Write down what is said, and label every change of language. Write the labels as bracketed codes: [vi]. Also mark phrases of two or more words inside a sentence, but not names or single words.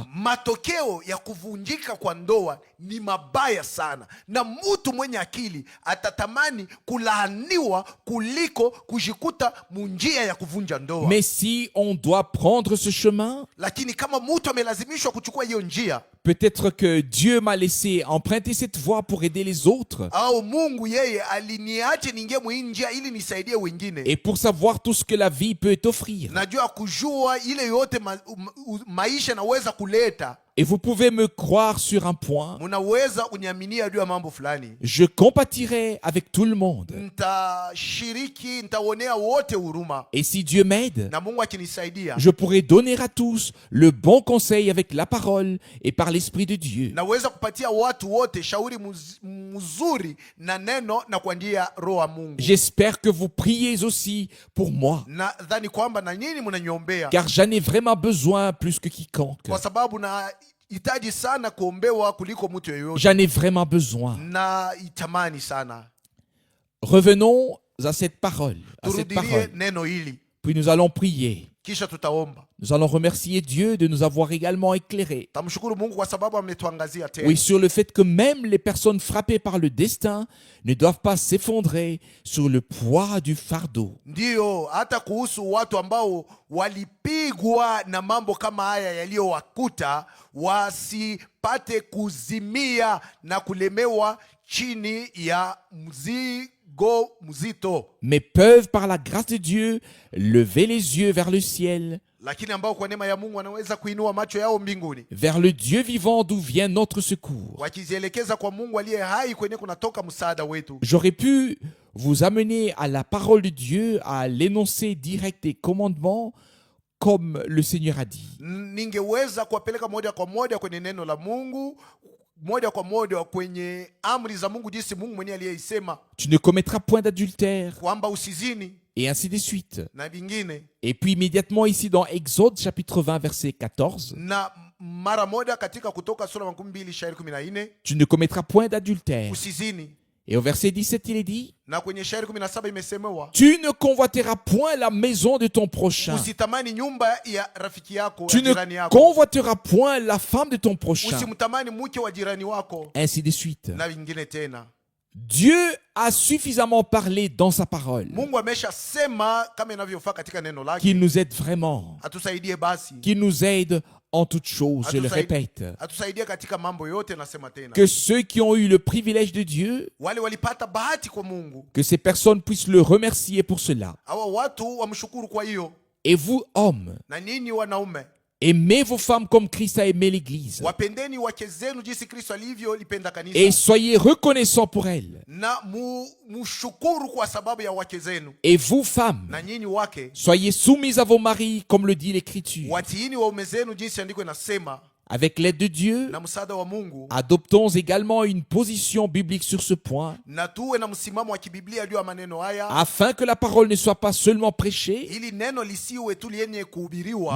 [sw] Matokeo ya kuvunjika kwa ndoa ni mabaya sana, na mtu mwenye akili atatamani kulaaniwa kuliko kujikuta munjia ya kuvunja ndoa. [fr] Mais si on doit prendre ce chemin, [sw] Lakini kama mtu amelazimishwa kuchukua hiyo njia, [fr] peut-être que Dieu m'a laissé emprunter cette voie pour aider les autres. [sw] au Mungu yeye aliniache ningie mwi njia ili nisaidie wengine, [fr] Et pour savoir tout ce que la vie peut offrir. [sw] najua kujua ile yote maisha naweza kuleta. [fr] Et vous pouvez me croire sur un point. [sw] Munaweza uniaminia juu ya mambo fulani. [fr] Je compatirai avec tout le monde. [sw] Nitashiriki, nitaonea wote huruma, [fr] Et si Dieu m'aide, [sw] na Mungu akinisaidia, [fr] je pourrai donner à tous le bon conseil avec la parole et par l'Esprit de Dieu. [sw] naweza kupatia watu wote shauri mzuri na neno na kwa njia ya Roho wa Mungu. [fr] J'espère que vous priez aussi pour moi, [sw] Nadhani kwamba na nyinyi mnaniombea, [fr] car j'en ai vraiment besoin plus que quiconque. [sw] kwa sababu na hitaji sana kuombewa kuliko mtu yeyote, [fr] J'en ai vraiment besoin. [sw] na itamani sana. [fr] Revenons à cette parole, [sw] Turudilie neno hili, [fr] Puis nous allons prier. [sw] kisha tutaomba. [fr] Nous allons remercier Dieu de nous avoir également éclairés. [sw] Tamshukuru Mungu kwa sababu ametuangazia tena. [fr] Oui, sur le fait que même les personnes frappées par le destin ne doivent pas s'effondrer sur le poids du fardeau. [sw] Ndiyo, hata kuhusu watu ambao walipigwa na mambo kama haya yaliyowakuta, wasipate kuzimia na kulemewa chini ya mzigo mzito, [fr] Mais peuvent par la grâce de Dieu lever les yeux vers le ciel, [sw] lakini ambao kwa neema ya Mungu wanaweza kuinua macho yao mbinguni, [fr] vers le Dieu vivant d'où vient notre secours. [sw] wakizielekeza kwa Mungu aliye hai kwenye kunatoka msaada wetu. [fr] J'aurais pu vous amener à la parole de Dieu, à l'énoncé direct des commandements, comme le Seigneur a dit. [sw] Ningeweza kuwapeleka moja kwa moja kwenye neno la Mungu, moja kwa moja kwenye amri za Mungu, jinsi Mungu mwenyewe aliyeisema [fr] Tu ne commettras point d'adultère, [sw] kwamba usizini [fr] et ainsi de suite. [sw] na vingine. [fr] Et puis immédiatement ici dans Exode chapitre 20 verset 14, [sw] Na mara moja katika Kutoka sura 12 shairi 14, [fr] tu ne commettras point d'adultère. [sw] usizini. [fr] Et au verset 17, il est dit, [sw] Na kwenye shairi 17 imesemewa, [fr] tu ne convoiteras point la maison de ton prochain. [sw] usitamani nyumba ya rafiki yako, [fr] Tu [sw] ya [fr] ne [sw] jirani yako. [fr] convoiteras point la femme de ton prochain. [sw] Usimtamani mke wa jirani wako, [fr] Ainsi de suite. [sw] na vingine tena. [fr] Dieu a suffisamment parlé dans sa parole [sw] Mungu amesha sema kama inavyofaa katika neno lake. [fr] qu'il nous aide vraiment, [sw] Atusaidie basi. [fr] qu'il nous aide en toutes choses, je le répète. [sw] Atusaidie katika mambo yote, nasema tena. [fr] Que ceux qui ont eu le privilège de Dieu, [sw] Wale walipata bahati kwa Mungu, [fr] que ces personnes puissent le remercier pour cela. [sw] hawa watu wamshukuru kwa hiyo. [fr] Et vous, hommes, [sw] Na ninyi wanaume, [fr] aimez vos femmes comme Christ a aimé l'Église. [sw] wapendeni wake zenu jinsi Kristo alivyolipenda kanisa. [fr] Et soyez reconnaissants pour elles. [sw] Na mushukuru kwa sababu ya wake zenu. [fr] Et vous, femmes, [sw] Na nyinyi wake, [fr] soyez soumises à vos maris, comme le dit l'Écriture. [sw] watiini waume zenu jinsi andiko inasema. [fr] Avec l'aide de Dieu, [sw] Na msaada wa Mungu, [fr] adoptons également une position biblique sur ce point, [sw] na tuwe na msimamo wa kibiblia juu ya maneno haya, [fr] afin que la parole ne soit pas seulement prêchée, [sw] ili neno lisiwe tu lenye kuhubiriwa,